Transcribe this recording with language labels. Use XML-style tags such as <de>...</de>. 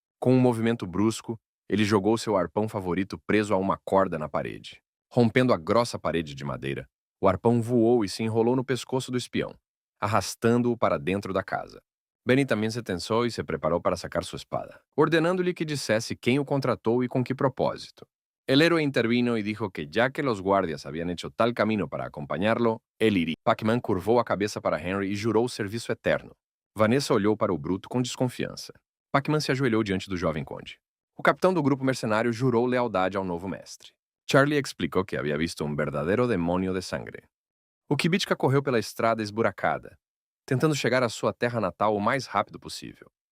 <pt>Com um movimento brusco, ele jogou seu arpão favorito preso a uma corda na parede. Rompendo a grossa parede de madeira, o arpão voou e se enrolou no pescoço do espião, arrastando-o para dentro da casa. Benny também se tensou e se preparou para sacar sua espada, ordenando-lhe que dissesse quem o contratou e com que propósito.</pt> <es>El héroe intervino y dijo que ya que los guardias habían hecho tal camino para acompañarlo, él iría.</es> <pt>Pac-Man curvou a cabeça para Henry e jurou serviço eterno. Vanessa olhou para o bruto com desconfiança. Pac-Man se ajoelhou diante do jovem conde. O capitão do grupo mercenário jurou lealdade ao novo mestre. Charlie explicou que havia visto um verdadeiro demônio de sangue. O Kibitka correu pela estrada esburacada, tentando chegar à sua terra natal o mais rápido possível.</pt>